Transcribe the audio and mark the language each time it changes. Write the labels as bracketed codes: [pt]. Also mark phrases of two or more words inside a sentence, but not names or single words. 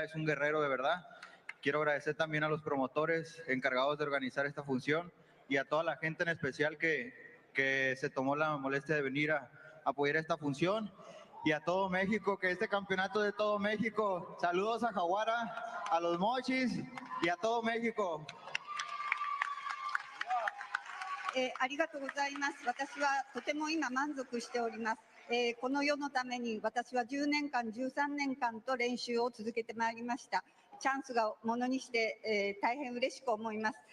[es] Es un guerrero de verdad. Quiero agradecer también a los promotores encargados de organizar esta función y a toda la gente en especial que se tomó la molestia de venir a apoyar esta función. Y a todo México, que este campeonato de todo México. Saludos a Jaguara, a los Mochis y a todo México. [ja] ありがとうございます。私はとても今満足しております。この世のために私は10年間、13年間と練習を続けてまいりました。チャンスがものにして、大変嬉しく思います。